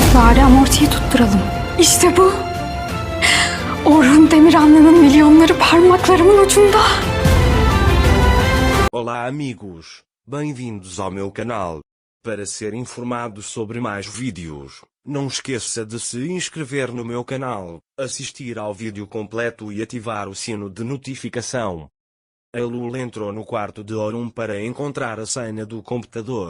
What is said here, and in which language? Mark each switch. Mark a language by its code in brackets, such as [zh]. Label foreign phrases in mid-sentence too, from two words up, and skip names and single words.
[tr] Bari amortiyi tutturalım. İşte bu. Orhun Demirhanlı'nın milyonları parmaklarımın ucunda. [pt] Olá amigos, bem-vindos ao meu canal. Para ser informado sobre mais vídeos, não esqueça de se inscrever no meu canal, assistir ao vídeo completo e ativar o sino de notificação. A Lula entrou no quarto de Orhun para encontrar a senha do computador.